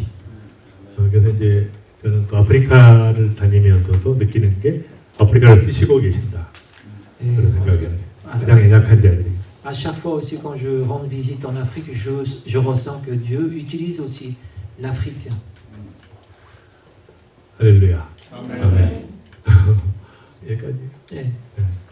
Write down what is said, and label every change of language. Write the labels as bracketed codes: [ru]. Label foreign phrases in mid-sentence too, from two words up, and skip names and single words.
[ko] 그래서 이제 저는 또 아프리카를 다니면서도 느끼는 게 아프리카를 쓰시고 계신다. 그런 생각이 나요. 가장 연약한 자들이. [fr] À chaque fois aussi quand je rends visite en Afrique, je ressens que Dieu utilise aussi l'Afrique. [ko] 할렐루야. 아멘. 여기까지. 예.